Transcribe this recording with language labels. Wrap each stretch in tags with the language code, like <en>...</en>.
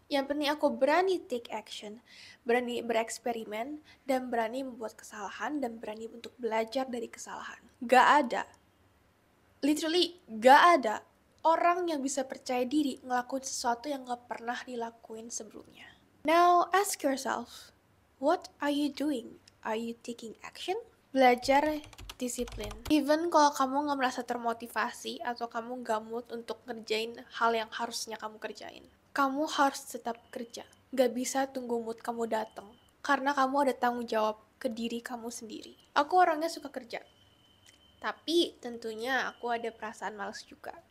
<id>Yang penting aku berani take action, berani bereksperimen, dan berani membuat kesalahan, dan berani untuk belajar dari kesalahan. Gak ada, literally gak ada orang yang bisa percaya diri ngelakuin sesuatu yang gak pernah dilakuin sebelumnya.</id> <en>Now ask yourself, what are you doing? Are you taking action?</en> <id>Belajar disiplin. Even kalau kamu gak merasa termotivasi atau kamu gak mood untuk ngerjain hal yang harusnya kamu kerjain, kamu harus tetap kerja. Gak bisa tunggu mood kamu datang, karena kamu ada tanggung jawab ke diri kamu sendiri. Aku orangnya suka kerja, tapi tentunya aku ada perasaan malas juga.</id>